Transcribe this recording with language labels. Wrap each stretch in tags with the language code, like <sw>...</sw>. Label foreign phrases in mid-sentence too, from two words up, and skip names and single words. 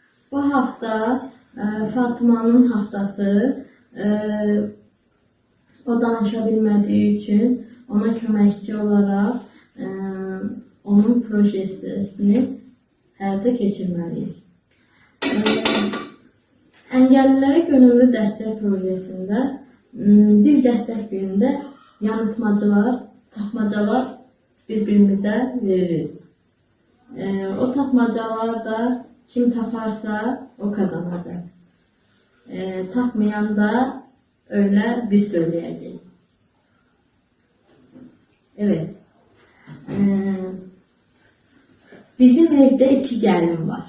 <tr>Bu hafta Fatıma'nın haftası.</tr> <az>O danışa bilmədiyi üçün ona köməkçi olaraq onun projesini həyata keçirməliyik. Engellilərə gönüllü dəstək projesində dil dəstək günündə yanıltmacılar, tapmacalar bir-birimizə veririz.</az> <tr>O tapmacalar da kim taparsa o kazanacak. Tapmayan da öyle biz söyleyeceğiz. Evet. Bizim evde 2 gelin var.</tr>